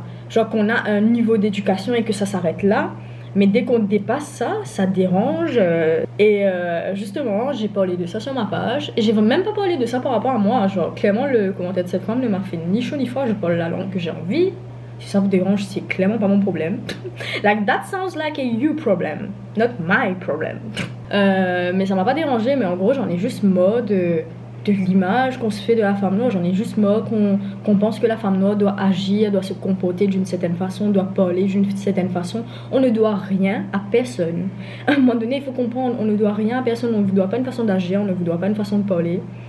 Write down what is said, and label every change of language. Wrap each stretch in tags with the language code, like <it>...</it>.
<fr>Genre qu'on a un niveau d'éducation et que ça s'arrête là. Mais dès qu'on dépasse ça, ça dérange. Et justement, j'ai parlé de ça sur ma page. Et j'ai même pas parlé de ça par rapport à moi. Genre, clairement, le commentaire de cette femme ne m'a fait ni chaud ni froid. Je parle la langue que j'ai envie. Si ça vous dérange, c'est clairement pas mon problème.</fr> <en>Like, that sounds like a you problem, not my problem.</en> <fr>Mais ça m'a pas dérangé. Mais en gros, j'en ai juste marre de l'image qu'on se fait de la femme noire. J'en ai juste marre qu'on pense que la femme noire doit agir, doit se comporter d'une certaine façon, doit parler d'une certaine façon. On ne doit rien à personne. À un moment donné, il faut comprendre, on ne doit rien à personne. On ne vous doit pas une façon d'agir, on ne vous doit pas une façon de parler.</fr>